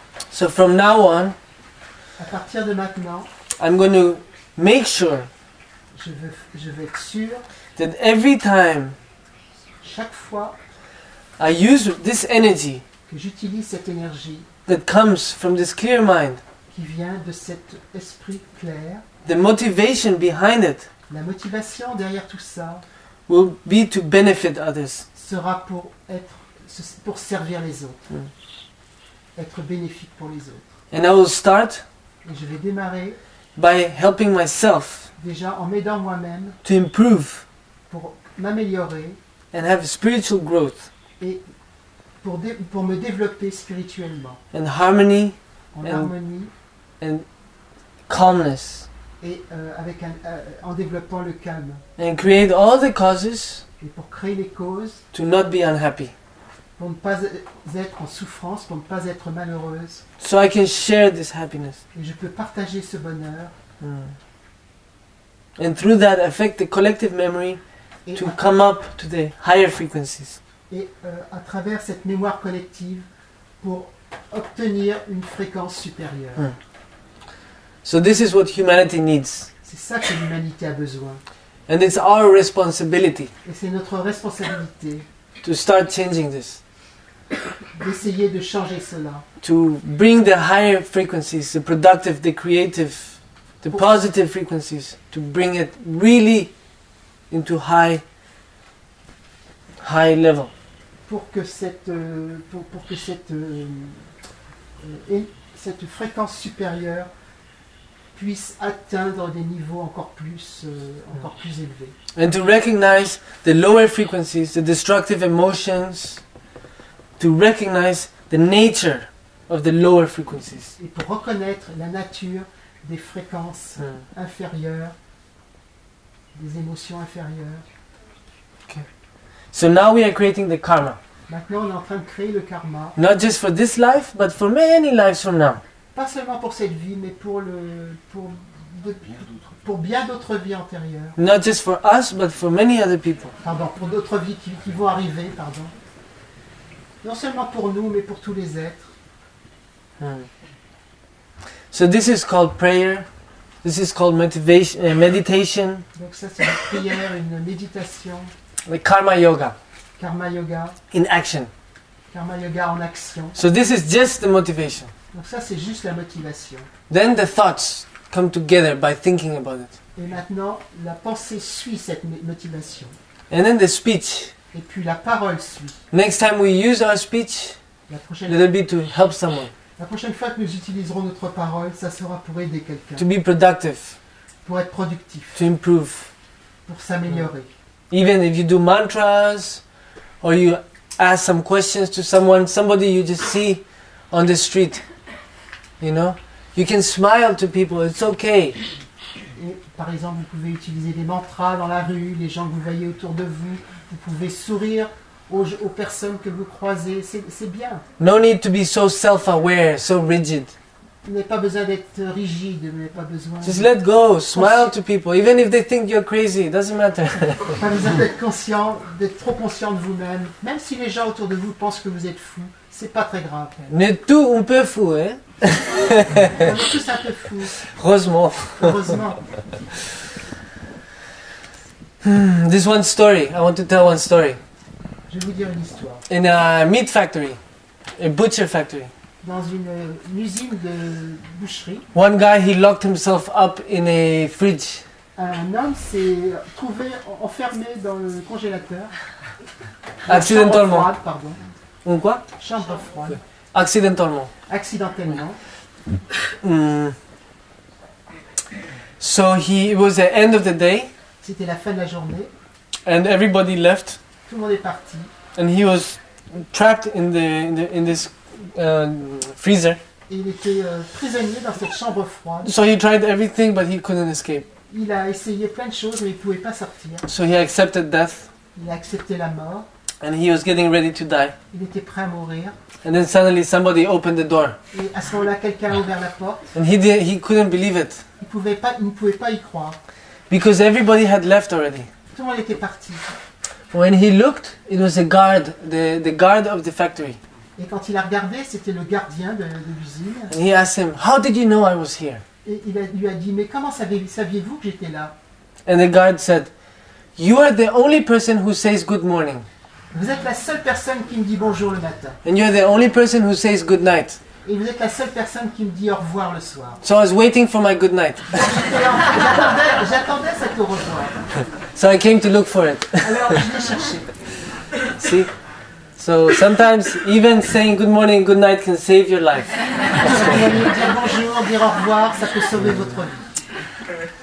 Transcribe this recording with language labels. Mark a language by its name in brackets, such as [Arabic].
[English] So from now on, [French] À partir de maintenant, [English] I'm going to make sure [French] je vais être sûr, [English] that every time [French] chaque fois [English] I use this energy [French] que j'utilise cette énergie [English] that comes from this clear mind, [French] qui vient de cet esprit clair, [English] the motivation behind it [French] la motivation derrière tout ça [English] will be to benefit others. [French] sera pour servir les autres, être bénéfique pour les autres. [English] And I will start [French] Et je vais démarrer [English] by helping myself [French] déjà en m'aidant moi-même [English] to improve [French] pour m'améliorer [English] and have spiritual growth [French] et pour me développer spirituellement, [English] and harmony [French] en [English] And- [French] harmonie [English] and calmness [French] et en développant le calme. [English] And create all the causes [French] Et pour créer les causes, [English] to not be unhappy. [French] pour ne pas être en souffrance, pour ne pas être malheureuse. [English] So I can share this happiness. [French] Et je peux partager ce bonheur. [English] And through that affect the collective memory [French] Et, [English] to come up to the higher frequencies. [French] à travers cette mémoire collective, pour obtenir une fréquence supérieure. [English] So this is what humanity needs. [French] C'est ça que l'humanité a besoin. [English] And it's our responsibility [French] Et c'est notre responsabilité [English] to start changing this. [French] d'essayer de changer cela. [English] To bring the higher frequencies, the productive, the creative, the positive frequencies, to bring it really into high level. [French] Pour que cette fréquence supérieure puisse atteindre des niveaux encore plus élevés. [English] And to recognize the lower frequencies, the destructive emotions, to recognize the nature of the lower frequencies. [French] Et pour reconnaître la nature des fréquences inférieures, des émotions inférieures. [English] So now we are creating the karma. [French] Maintenant, on est en train de créer le karma, [English] Not just for this life, but for many lives from now. [French] pas seulement pour cette vie, mais pour bien d'autres vies antérieures. [English] Not just for us, but for many other people. [French] Pardon, pour d'autres vies qui vont arriver, pardon. Non seulement pour nous, mais pour tous les êtres. [English] So this is called prayer. This is called meditation, [French] Donc ça, c'est une prière, une méditation, [English] like karma yoga [French] karma yoga [English] in action. [French] en action. [English] So this is just the motivation. [French] Donc ça, c'est juste la motivation. [English] Then the thoughts come together by thinking about it. [French] Et maintenant, la pensée suit cette motivation. [English] And then the speech. [French] Et puis la parole suit. [English] Next time we use our speech, [French] La prochaine, [English] let it be to help someone, [French] la prochaine fois que nous utiliserons notre parole, ça sera pour aider [English] to [French] quelqu'un, [English] be productive, [French] pour être productif, [English] to improve. [French] pour s'améliorer. [English] Even if you do mantras, or you ask some questions to somebody you just see on the street, you know, you can smile to people, it's okay. [French] Et, par exemple, vous pouvez utiliser des mantras dans la rue, les gens que vous voyez autour de vous, vous pouvez sourire aux personnes que vous croisez, c'est bien. [English] No need to be so self-aware, so rigid. [French] Vous n'avez pas besoin d'être rigide, vous n'avez pas besoin, [English] Just let go, smile to people, even if they think you're crazy, it doesn't matter. [French] pas besoin d'être conscient, d'être trop conscient de vous-même. Même si les gens autour de vous pensent que vous êtes fou, c'est pas très grave. On est tout un peu fou, hein? On est tous un peu fous, Heureusement. heureusement. [English] This one story, I want to tell one story. [French] Je vais vous dire une histoire. [English] In a meat factory, a butcher factory, [French] Dans une usine de boucherie, [English] one guy, he locked himself up in a fridge. [French] un homme s'est trouvé enfermé dans le congélateur. Accidentellement. Chambre froide, pardon. Ou quoi? Chambre froide. Accidentellement. Accidentellement. [English] So it was the end of the day, [French] C'était la fin de la journée. [English] and everybody left, [French] Tout le monde est parti. [English] and he was trapped in this freezer. [French] Et il était prisonnier dans cette chambre froide. [English] So he tried everything, but he couldn't escape. [French] Il a essayé plein de choses, mais il ne pouvait pas sortir. [English] So he accepted death, [French] Il a accepté la mort. [English] and he was getting ready to die. [French] Il était prêt à mourir. [English] And then suddenly somebody opened the door, [French] Et à ce moment-là, quelqu'un a ouvert la porte. [English] and he couldn't believe it [French] Il ne pouvait pas y croire. [English] because everybody had left already. [French] Tout le monde était parti. [English] When he looked, it was a guard, the guard of the factory. [French] Et quand il a regardé, c'était le gardien de l'usine. [English] And he asked him, "How did you know I was here?" [French] Et lui a dit, mais comment saviez-vous que j'étais là? [English] And the guard said, "You are the only person who says good morning, [French] Vous êtes la seule personne qui me dit bonjour le matin. [English] and you're the only person who says good night. [French] Et vous êtes la seule personne qui me dit au revoir le soir. [English] So I was waiting for my good night. [French] J'attendais cet au revoir. [English] So I came to look for it." [French] Alors je l'ai cherché. [English] See? So sometimes even saying good morning, good night can save your life. [French] Dire bonjour, dire au revoir, ça peut sauver votre vie.